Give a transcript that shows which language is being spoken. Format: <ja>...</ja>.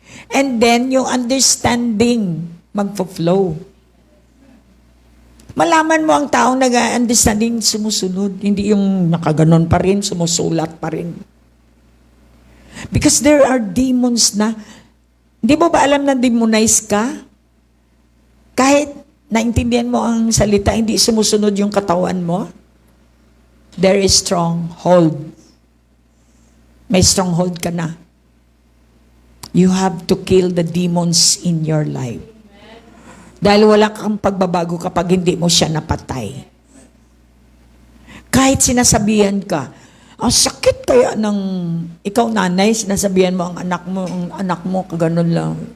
<tl>And then, yung understanding magpo-flow. Malaman mo ang taong nag-understanding sumusunod. Hindi yung nakaganon pa rin, sumusulat pa rin.</tl> <en>Because there are demons</en> <tl>na, hindi mo ba alam na demonize ka? Kahit naintindihan mo ang salita, hindi sumusunod yung katawan mo,</tl> <en>there is stronghold.</en> <tl>May stronghold ka na.</tl> <en>You have to kill the demons in your life.</en> <tl>Dahil wala kang pagbabago kapag hindi mo siya napatay. Kahit sinasabihan ka, ang sakit kaya ng ikaw nanay, sinasabihan mo ang anak mo, kaganon lang.</tl>